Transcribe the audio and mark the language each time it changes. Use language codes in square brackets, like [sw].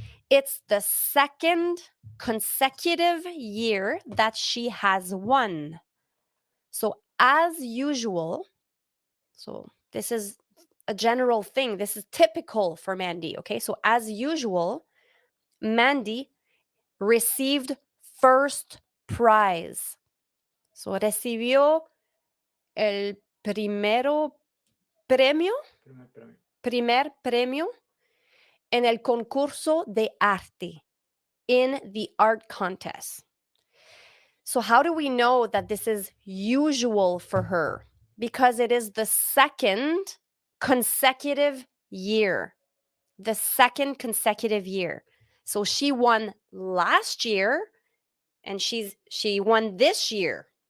[en] It's the second consecutive year that she has won. So, as usual, so this is a general thing. This is typical for Mandy. Okay. So, as usual, Mandy received first prize. [es] So, recibió el primero premio, primer premio en el concurso de arte, [en] in the art contest. So, how do we know that this is usual for her? Because it is the second consecutive year. The second consecutive year. So, she won last year and she won this year.